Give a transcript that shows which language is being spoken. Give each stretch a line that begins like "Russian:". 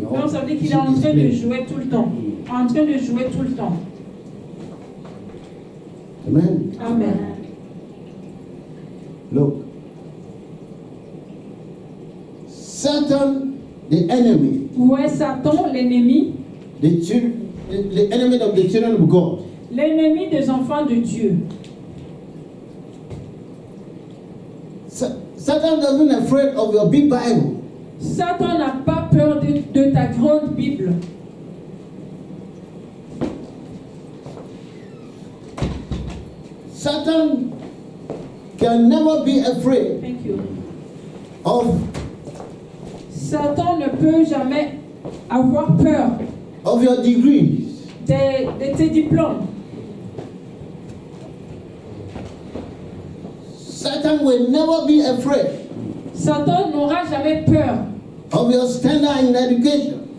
French: Donc ça veut dire qu'il est en train de jouer tout le temps. En train de jouer tout le temps. Amen. Amen.
English: Look. Satan, the enemy,
French: Vous voyez Satan, l'ennemi,
English: the enemy of the children of God,
French: l'ennemi des enfants de Dieu.
English: Satan doesn't afraid of your big Bible.
French: Satan n'a pas peur de ta grande Bible.
English: Satan can never be afraid Thank you. of
French: Satan ne peut jamais avoir peur
English: your degrees.
French: de tes diplômes.
English: Satan will never be afraid
French: Satan n'aura jamais peur
English: of your standard in education.